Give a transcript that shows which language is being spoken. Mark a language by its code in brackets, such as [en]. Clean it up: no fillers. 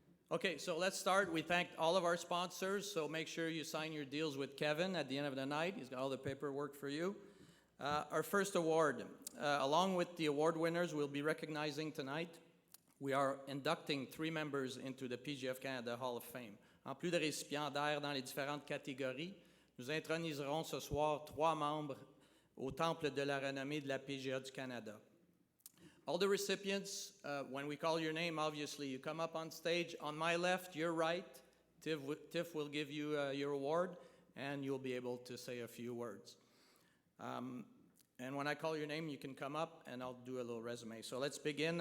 [en] Okay, so let's start. We thanked all of our sponsors, so make sure you sign your deals with Kevin at the end of the night. He's got all the paperwork for you. Our first award, along with the award winners we'll be recognizing tonight, we are inducting 3 members into the PGA of Canada Hall of Fame. [fr] En plus de récipiendaires dans les différentes catégories, nous introniserons ce soir 3 membres au Temple de la renommée de la PGA du Canada. [en] All the recipients, when we call your name, obviously, you come up on stage. On my left, your right, Tiff will give you your award, and you'll be able to say a few words. And when I call your name, you can come up, and I'll do a little resume. So let's begin.